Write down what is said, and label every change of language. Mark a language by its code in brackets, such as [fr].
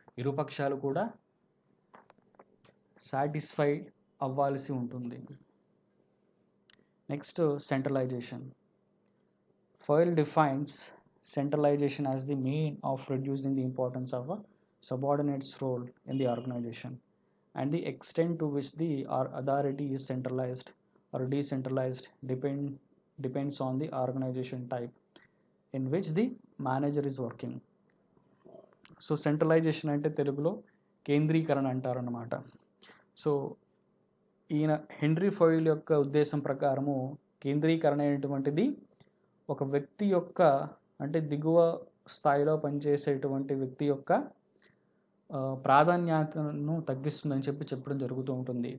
[te] ఇరుపక్షాలు కూడా సాటిస్ఫై అవ్వాల్సి ఉంటుంది. Next centralisation. [en] Foyle defines centralization as the mean of reducing the importance of a subordinate's role in the organization and the extent to which the authority is centralized or decentralized depends on the organization type in which the manager is working. [te] So centralisation అంటే తెలుగులో కేంద్రీకరణ అంటారన్నమాట. So ఈయన henry foil యొక్క ఉద్దేశం ప్రకారము కేంద్రీకరణ అనేటువంటిది ఒక వ్యక్తి యొక్క అంటే దిగువ స్థాయిలో పనిచేసేటువంటి వ్యక్తి యొక్క ప్రాధాన్యతను తగ్గిస్తుందని చెప్పడం జరుగుతూ ఉంటుంది.